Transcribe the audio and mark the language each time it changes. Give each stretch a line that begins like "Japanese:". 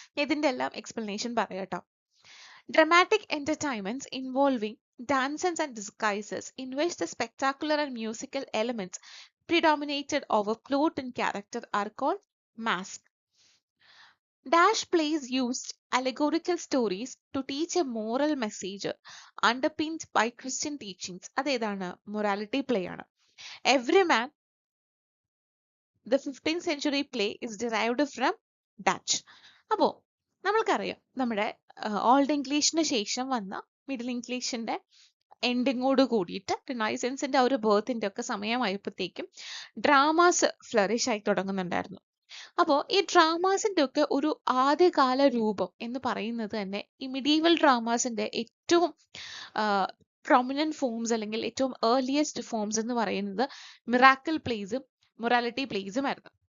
Malayalam: ഇതിന്റെ എല്ലാം explanation പറയാട്ടോ.
English: Dramatic entertainments involving dances and disguises in which the spectacular and musical elements predominated over plot and character are called masque. Dash plays used allegorical stories to teach a moral message underpinned by Christian teachings.
Malayalam: അതേതാണ്?
English: morality play ആണ്. Every man, the 15th century play, is derived from Dutch.
Malayalam: അപ്പോൾ നമ്മൾക്കറിയാം നമ്മുടെ old ഇംഗ്ലീഷിന് ശേഷം വന്ന middle ഇംഗ്ലീഷിന്റെ എൻഡിങ്ങോട് കൂടിയിട്ട് റിനൈസൻസിന്റെ ആ ഒരു ബേർത്തിന്റെ ഒക്കെ സമയമായപ്പോഴത്തേക്കും ഡ്രാമാസ് ഫ്ലറിഷ് ആയി തുടങ്ങുന്നുണ്ടായിരുന്നു. അപ്പോൾ ഈ ഡ്രാമാസിന്റെ ഒക്കെ ഒരു ആദ്യകാല രൂപം എന്ന് പറയുന്നത് തന്നെ ഈ മിഡീവൽ ഡ്രാമാസിന്റെ ഏറ്റവും പ്രൊമിനന്റ് ഫോംസ് അല്ലെങ്കിൽ ഏറ്റവും ഏർലിയസ്റ്റ് ഫോംസ് എന്ന് പറയുന്നത് മിറാക്കിൾ പ്ലേസും മൊറാലിറ്റി പ്ലേസും ആയിരുന്നു.